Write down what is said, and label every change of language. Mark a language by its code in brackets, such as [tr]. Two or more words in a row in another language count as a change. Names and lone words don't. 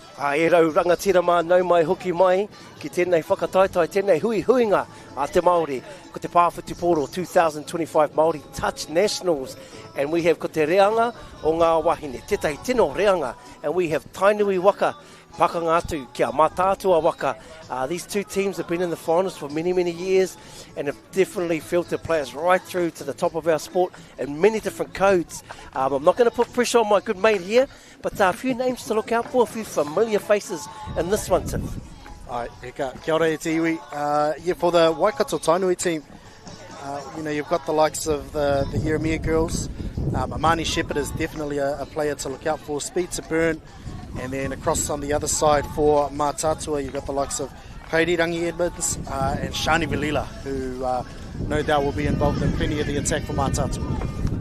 [mi] E rau rangatira mānau mai hoki mai, ki tēnei whakataitai, tēnei huinga a te Māori, ko te Pāwhitupōro 2025 Māori Touch Nationals. [en] And we have [mi] ko te reanga o ngā wahine, te tai tino reanga. [en] And we have [mi] Tainui waka, pakanga atu, kia Mataatua waka. [en] These two teams have been in the finals for many, many years and have definitely filtered players right through to the top of our sport in many different codes. I'm not going to put pressure on my good mate here, but a few names to look out for, a few familiar faces in this one, Tim. [mi] Kia ora e te iwi. [en] For the Waikato Tainui team, you've got the likes of the Yeremia girls. Amani Shepherd is definitely a player to look out for. Speed to burn. And then across on the other side for Mataatua, you've got the likes of Kairirangi Edmonds and Shani Velila, who no doubt will be involved in plenty of the attack for Mataatua.